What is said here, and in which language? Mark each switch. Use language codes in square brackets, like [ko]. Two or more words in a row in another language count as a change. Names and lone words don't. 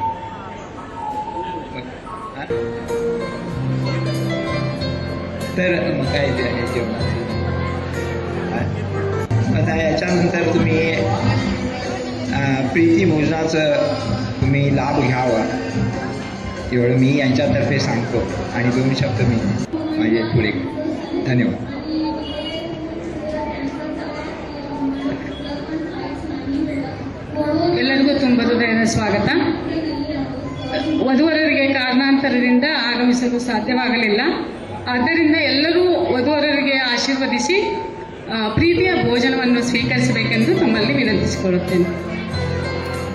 [mr] तर मग काय ते आहे जेवणाचं. आता याच्यानंतर तुम्ही प्रीती भोजनाचं तुम्ही लाभ घ्यावा एवढं मी यांच्यातर्फे सांगतो. आणि 2 शब्द मी माझे पुढे. धन्यवाद. [kn] ಎಲ್ಲರಿಗೂ ತುಂಬ ಹೃದಯದ ಸ್ವಾಗತ. ವಧುವರರಿಗೆ ಕಾರಣಾಂತರದಿಂದ ಆಗಮಿಸಲು ಸಾಧ್ಯವಾಗಲಿಲ್ಲ. ಆದ್ದರಿಂದ ಎಲ್ಲರೂ ವಧುವರರಿಗೆ ಆಶೀರ್ವದಿಸಿ ಪ್ರೀತಿಯ ಭೋಜನವನ್ನು ಸ್ವೀಕರಿಸಬೇಕೆಂದು ತಮ್ಮಲ್ಲಿ ವಿನಂತಿಸಿಕೊಳ್ಳುತ್ತೇನೆ.